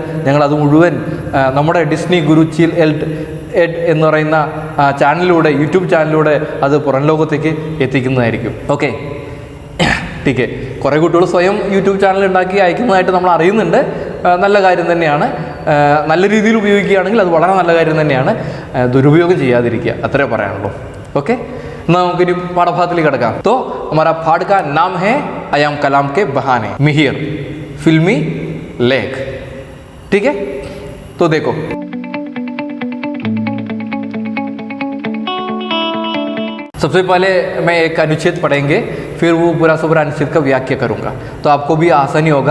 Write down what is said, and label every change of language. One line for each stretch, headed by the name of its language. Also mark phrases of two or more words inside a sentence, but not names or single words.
Malayalam: ഞങ്ങളത് മുഴുവൻ നമ്മുടെ ഡിസ്നി ഗുരു ചിൽ എഡ് എന്ന് പറയുന്ന ചാനലിലൂടെ, യൂട്യൂബ് ചാനലിലൂടെ അത് പുറം ലോകത്തേക്ക് എത്തിക്കുന്നതായിരിക്കും.
Hindi: ओके, ठीके.
Malayalam: കുറേ കുട്ടികൾ സ്വയം യൂട്യൂബ് ചാനൽ ഉണ്ടാക്കി അയക്കുന്നതായിട്ട് നമ്മൾ അറിയുന്നുണ്ട്. നല്ല കാര്യം തന്നെയാണ്. നല്ല രീതിയിൽ ഉപയോഗിക്കുകയാണെങ്കിൽ അത് വളരെ നല്ല കാര്യം തന്നെയാണ്. ദുരുപയോഗം ചെയ്യാതിരിക്കുക, അത്രേ പറയാനുള്ളൂ. ഓക്കെ, എന്നാൽ നമുക്കൊരു പാഠഭാഗത്തിലേക്ക് കിടക്കാം.
Hindi: तो हमारा पाठ का नाम है आयाम कलाम के बहाने, मिहिर फिल्मी लेख. ठीक है, तो देखो. सबसे पहले मैं एक अनुच्छेद पढ़ेंगे, फिर वो पूरा सुबह अनुच्छेद का व्याख्या करूँगा, तो आपको भी आसानी होगा.